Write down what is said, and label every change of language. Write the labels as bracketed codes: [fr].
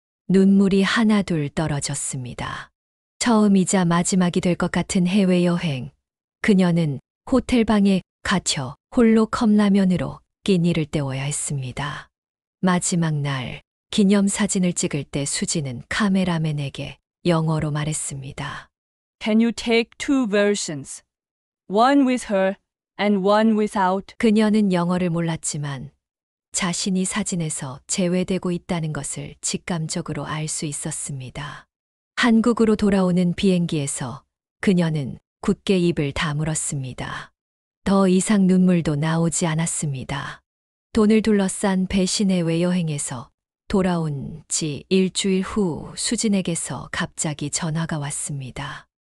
[ko] 눈물이 하나둘 떨어졌습니다. 처음이자 마지막이 될 것 같은 해외여행. 그녀는 호텔 방에 갇혀 홀로 컵라면으로 끼니를 때워야 했습니다. 마지막 날 기념사진을 찍을 때 수지는 카메라맨에게 영어로 말했습니다. [en] Can you take two versions? One with her and one without. [ko] 그녀는 영어를 몰랐지만 자신이 사진에서 제외되고 있다는 것을 직감적으로 알 수 있었습니다. 한국으로 돌아오는 비행기에서 그녀는 굳게 입을 다물었습니다. 더 이상 눈물도 나오지 않았습니다. 돈을 둘러싼 배신의 외여행에서 돌아온 지 일주일 후 수진에게서 갑자기 전화가 왔습니다.